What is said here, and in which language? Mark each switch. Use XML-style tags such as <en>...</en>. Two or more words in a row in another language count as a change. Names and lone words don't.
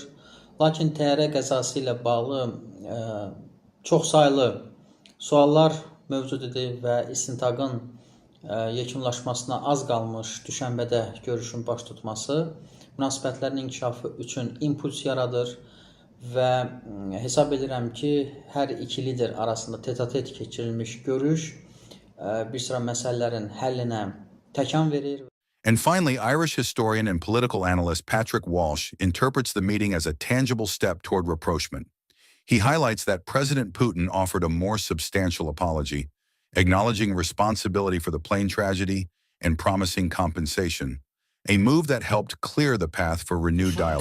<az>Lakin təyyarə qəzası ilə bağlı çoxsaylı suallar mövcud idi və istintaqın yekunlaşmasına az qalmış Düşənbədə görüşün baş tutması münasibətlərin inkişafı üçün impuls yaradır və hesab edirəm ki, hər iki lider arasında tete-a-tete keçirilmiş görüş bir sıra məsələlərin həllinə təkan verir.</az> <en>And finally, Irish historian and political analyst Patrick Walsh interprets the meeting as a tangible step toward rapprochement. He highlights that President Putin offered a more substantial apology, acknowledging responsibility for the plane tragedy and promising compensation, a move that helped clear the path for renewed dialogue.</en>